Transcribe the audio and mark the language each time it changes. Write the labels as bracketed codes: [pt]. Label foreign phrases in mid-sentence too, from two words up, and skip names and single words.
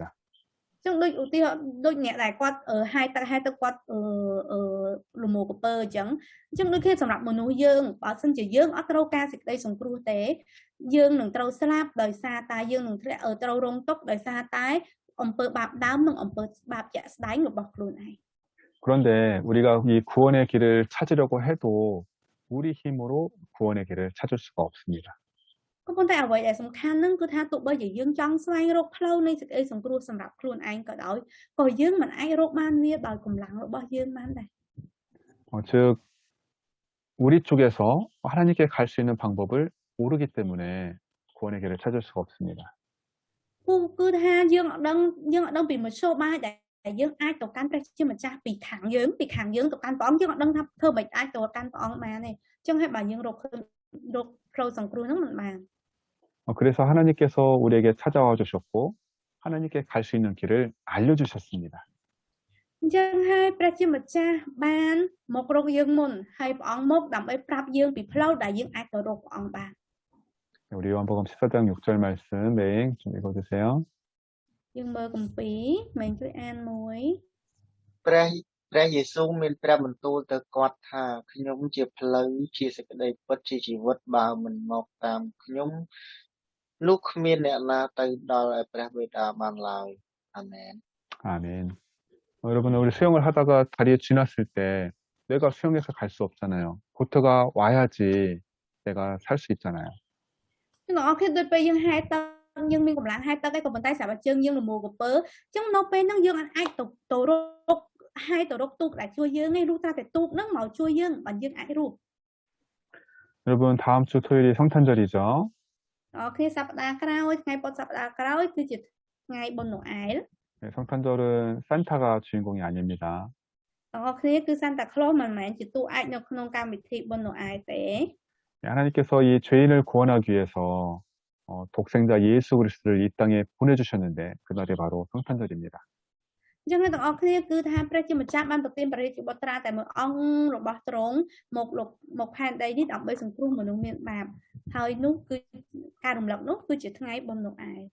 [km] ចឹងដូចឧទាហរណ៍ដូចអ្នកដែលគាត់ហើយទឹកគាត់លមូលកពើអញ្ចឹងដូចគ្នាសម្រាប់មនុស្សយើងបើសិនជាយើងអត់ត្រូវការសេចក្តីសង្គ្រោះទេយើងនឹងត្រូវស្លាប់ដោយសារតែយើងនឹងធ្លាក់ត្រូវរងទុក្ខដោយសារតែអំពើបាបដើមនិងអំពើបាបជាក់ស្ដែងរបស់ខ្លួនឯង [ko] 그런데 우리가 이 구원의 길을 찾으려고 해도 우리 힘으로 구원의 길을 찾을 수가 없습니다. [km] ក៏ប៉ុន្តែអ្វីដែលសំខាន់ហ្នឹងគឺថាទោះបីជាយើងចង់ស្វែងរកផ្លូវនៃសេចក្តីសង្គ្រោះសម្រាប់ខ្លួនឯងក៏ដោយក៏យើងមិនអាចរកបានវាដោយកម្លាំងរបស់យើងបានដែរ [ko] 즉 우리 쪽에서 하나님께 갈 수 있는 방법을 모르기 때문에 구원의 길을 찾을 수가 없습니다. [km] គឺថាយើងអត់ដឹងពីមធ្យោបាយដែលយើងអាចទៅកាន់ព្រះជាម្ចាស់ពីខាងយើងទៅកាន់ព្រះអង្គយើងអត់ដឹងថាធ្វើមិនអាចទៅកាន់ព្រះអង្គបានទេអញ្ចឹងហើយបើយើងរកផ្លូវសង្គ្រោះហ្នឹងមិនបាន [ko] 그래서 하나님께서 우리에게 찾아와 주셨고 하나님께 갈 수 있는 길을 알려주셨습니다. [km] អញ្ចឹងហើយព្រះជាម្ចាស់បានមករកយើងមុនហើយព្រះអង្គមកដើម្បីប្រាប់យើងពីផ្លូវដែលយើងអាចទៅរកព្រះអង្គបាន [ko] 우리 요한복음 14장 6절 말씀 매행 좀 읽어주세요. [km] យើងមើលគម្ពីរមិនជួយអានមួយ ព្រះយេស៊ូវមានព្រះបន្ទូលទៅគាត់ថាខ្ញុំជាផ្លូវជាសេចក្តីពិតជាជីវិតបើមិនមកតាមខ្ញុំនោះគ្មានអ្នកណាទៅដល់ឯព្រះបិតាបានឡើយអាមែន [ko] 아멘. 여러분 우리 수영을 하다가 다리에 쥐 났을 때 내가 수영해서 갈 수 없잖아요. 보트가 와야지 내가 살 수 있잖아요. [km] អ្នកនរគ្នាដូចពេលយើងហែទឹកយើងមានកម្លាំងហែទឹកឯងក៏ប៉ុន្តែសម្រាប់ជើងយើងលមូលកពើអញ្ចឹងនៅពេលហ្នឹងយើងអាចទៅរកទូកដែលជួយយើងឯងលុះត្រាតែទូកហ្នឹងមកជួយយើងបើយើងអាចរស់ [ko] 여러분 다음 주 토요일이 성탄절이죠. [km] អ្នកគ្នាសប្តាហ៍ក្រោយថ្ងៃពុធសប្តាហ៍ក្រោយគឺជាថ្ងៃបុណ្យណូអែល [ko] 네, 성탄절은 산타가 주인공이 아닙니다. [km] អ្នកគ្នាគឺសាន់តាក្លូសមិនមែនជាតួឯកនៅក្នុងកម្មវិធីបុណ្យណូអែលទេ [ko] 네, 하나님께서 이 죄인을 구원하기 위해서 독생자 예수 그리스도를 이 땅에 보내주셨는데 그날이 바로 성탄절입니다. [km] អញ្ចឹងអ្នកទាំងអស់គ្នាគឺថាព្រះជាម្ចាស់បានប្រទានព្រះរាជបុត្រាតែមួយអង្គរបស់ទ្រង់មកផែនដីនេះដើម្បីសង្គ្រោះមនុស្សមានបាបហើយនោះគឺការរំលឹកនោះគឺជាថ្ងៃបុណ្យណូអែល